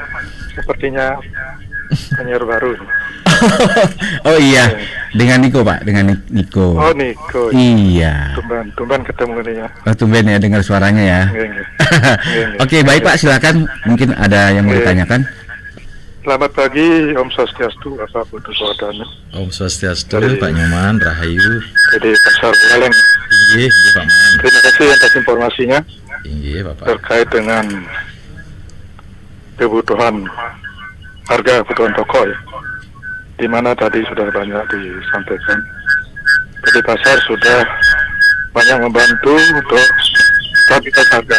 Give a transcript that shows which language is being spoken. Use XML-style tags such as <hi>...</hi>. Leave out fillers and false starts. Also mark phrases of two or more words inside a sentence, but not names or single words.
<id>Sepertinya penyiar baru. Oh iya, dengan Niko, Pak, dengan Niko. Oh, Niko. Iya. Tumben ketemu nih ya. Oh, tumben ya dengar suaranya ya.</id> <ban>Nggih.</ban> <id>Oke, baik Pak, silakan. Mungkin ada yang mau ditanyakan. Selamat pagi,</id> <ban>Om Swastiastu, Bapak Putu Sodana. Om Swastiastu, Pak Nyoman, Rahayu.</ban> <id>Jadi Pasar Buleleng.</id> <ban>Inggih, Pak Man.</ban> <id>Terima kasih atas informasinya</id> <ban>Inggih, Bapak.</ban> <id>terkait dengan kebutuhan harga kebutuhan pokok ya. Di mana tadi sudah banyak disampaikan. Jadi pasar sudah banyak membantu untuk stabilitas harga.</id>